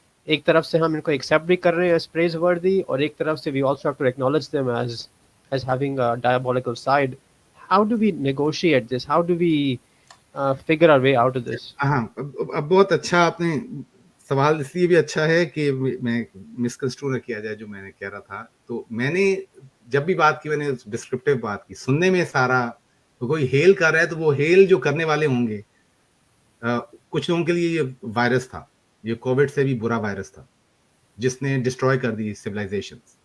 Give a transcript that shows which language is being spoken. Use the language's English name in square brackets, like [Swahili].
[Urdu] ایک طرف سے ہم ان کو ایکسیپٹ بھی کر رہے ہیں as praiseworthy, اور ایک طرف سے [English] we also have to acknowledge them as having a diabolical side. How do we negotiate this? How do we figure our way out of this? [Urdu] ہاں اب بہت اچھا آپ نے سوال اس لیے بھی اچھا ہے کہ میں مسکنسٹرو نہ کیا جائے جو میں نے کہہ رہا تھا. تو میں نے جب بھی بات کی میں نے ڈسکرپٹیو بات کی, سننے میں سارا کوئی ہیل کر رہا ہے تو وہ ہیل جو کرنے والے ہوں گے, کچھ لوگوں کے لیے یہ وائرس تھا, یہ کووڈ سے بھی برا وائرس تھا جس نے ڈسٹروائے کر دی سویلائزیشن.